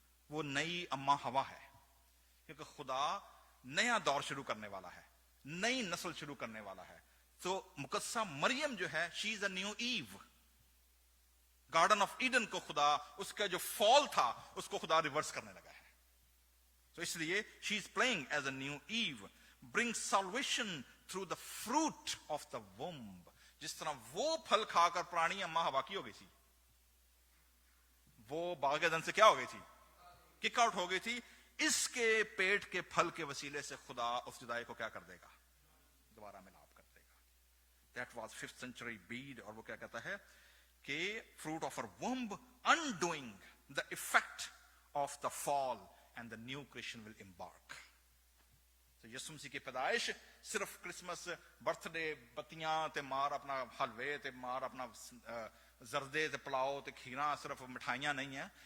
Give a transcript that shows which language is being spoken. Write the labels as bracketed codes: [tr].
[ur] وہ نئی اما ہوا ہے، کیونکہ خدا نیا دور شروع کرنے والا ہے، نئی نسل شروع کرنے والا ہے. تو مقدسہ مریم جو ہے، [en] She is a new Eve. [ur] گارڈن آف ایڈن کو خدا، اس کا جو فال تھا اس کو خدا ریورس کرنے لگا ہے. تو اس لیے [en] She is playing as a new Eve. Bring salvation through the fruit of the womb. [ur] جس طرح وہ پھل کھا کر پرانی اما ہوا کی ہو گئی تھی، وہ باغ عدن سے کیا ہو گئی تھی؟ کک آؤٹ ہو گئی تھی. اس کے پیٹ کے پھل کے وسیلے سے خدا اس جدائی کو کیا کر دے گا؟ دوبارہ ملاپ کر دے گا. [en] That was 5th century Bede. [ur] اور وہ کیا کہتا ہے کہ [en] fruit of her womb undoing the effect of the fall and the new creation will embark. [ur] تو یسوع مسیح کی پیدائش صرف کرسمس، برتھ ڈے، بتیاں تے مار اپنا حلوے تے مار اپنا زردے تے پلاؤ تے کھیرا، صرف مٹھائیاں نہیں ہیں.